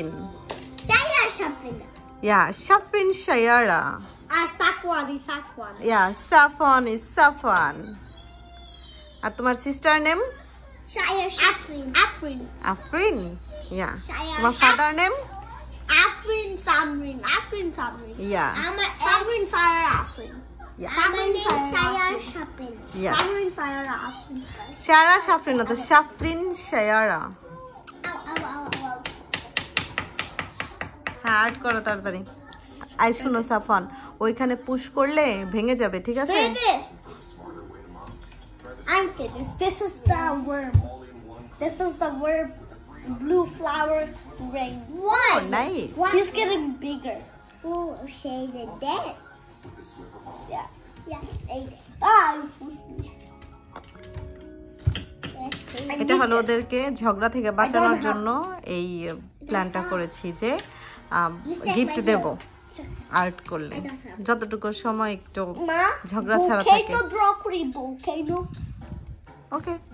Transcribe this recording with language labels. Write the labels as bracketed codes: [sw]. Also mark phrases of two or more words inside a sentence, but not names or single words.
[en] Saya Shafrin. [bn] ইয়া, সাফরিন শায়ারা। [en] Safwan is Safwan. [bn] ইয়া, [en] Safwan is Safwan. [bn] আর তোমার [en] sister name? Saya Shafrin. Afrin. [bn] আফরিন। ইয়া, [en] Shaya [bn] তোমার [en] father name? Afrin Samrin. Afrin Samrin. [bn] ইয়া, [en] I'm Samrin Sarah Afrin. Yeah. Samrin Saya Shafrin. Yes. Samrin Sarah Afrin. [bn] শায়ারা সাফরিন না, তো সাফরিন শায়ারা। Ow, ow, ow, ow. হ্যাঁ, আর্ট করো তাড়াতাড়ি। আই শুনো সাফওয়ান, ওইখানে পুশ করলে ভেঙে যাবে, ঠিক আছে? [en] Finished. I'm finished. This is the worm. This is the worm. Blue flower ring. Why? Oh, nice. He's getting bigger. Who shaded this? Yeah. Yeah. [bn] এটা হলো ওদেরকে ঝগড়া থেকে বাঁচানোর জন্য এই প্ল্যানটা করেছি যে গিফট দেব আর্ট করলে, যতটুকু সময় একটু ঝগড়া ছাড়া থাকে। ওকে,